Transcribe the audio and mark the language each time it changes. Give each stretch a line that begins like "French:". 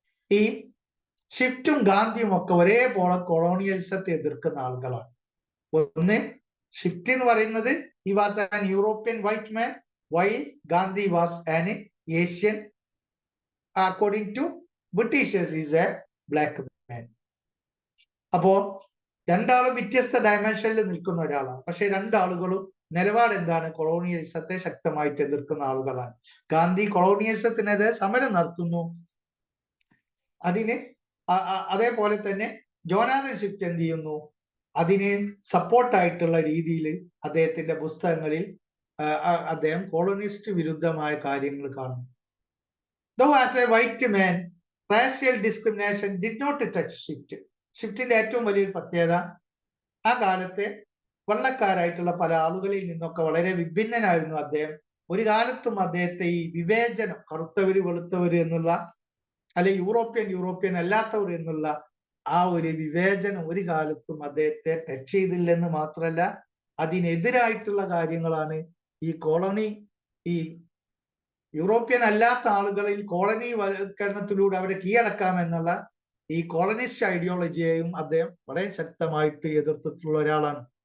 Malayalam: ഈ സ്വിഫ്റ്റും ഗാന്ധിയും ഒക്കെ ഒരേപോലെ കൊളോണിയലിസത്തെ എതിർക്കുന്ന ആളുകളാണ്. ഒന്ന്, സ്വിഫ്റ്റ് എന്ന് പറയുന്നത്
English: he was an European white man while Gandhi was an Asian. According to Britishers, he is a black man.
Malayalam: അപ്പോ രണ്ടാളും വ്യത്യസ്ത ഡയമെൻഷനിൽ നിൽക്കുന്ന ഒരാളാണ്. പക്ഷെ രണ്ടാളുകളും നിലപാട് എന്താണ്? കൊളോണിയലിസത്തെ ശക്തമായിട്ട് എതിർക്കുന്ന ആളുകളാണ്. ഗാന്ധി കൊളോണിയലിസത്തിനെതിരെ സമരം നടത്തുന്നു. അതിന് അതേപോലെ തന്നെ ജോനാഥൻ സ്വിഫ്റ്റ് എന്ത് ചെയ്യുന്നു? അതിന് സപ്പോർട്ടായിട്ടുള്ള രീതിയിൽ അദ്ദേഹത്തിന്റെ പുസ്തകങ്ങളിൽ അദ്ദേഹം കോളനിസ്റ്റ് വിരുദ്ധമായ കാര്യങ്ങൾ കാണുന്നു.
English: Though as a white man, racial discrimination did not touch Swift.
Malayalam: സ്വിഫ്റ്റിന്റെ ഏറ്റവും വലിയൊരു പ്രത്യേകത, ആ കാലത്തെ വെള്ളക്കാരായിട്ടുള്ള പല ആളുകളിൽ നിന്നൊക്കെ വളരെ വിഭിന്നനായിരുന്നു അദ്ദേഹം. ഒരു കാലത്തും അദ്ദേഹത്തെ ഈ വിവേചനം, കറുത്തവര് വെളുത്തവര് എന്നുള്ള, അല്ലെ യൂറോപ്യൻ അല്ലാത്തവർ എന്നുള്ള ആ ഒരു വിവേചനം ഒരു കാലത്തും അദ്ദേഹത്തെ ടച്ച് ചെയ്തില്ലെന്ന് മാത്രമല്ല, അതിനെതിരായിട്ടുള്ള കാര്യങ്ങളാണ് ഈ യൂറോപ്യൻ അല്ലാത്ത ആളുകളിൽ കോളനി വൽക്കരണത്തിലൂടെ അവരെ കീഴടക്കാമെന്നുള്ള ഈ കോളനിസ്റ്റ് ഐഡിയോളജിയെയും അദ്ദേഹം വളരെ ശക്തമായിട്ട് എതിർത്തിട്ടുള്ള ഒരാളാണ്.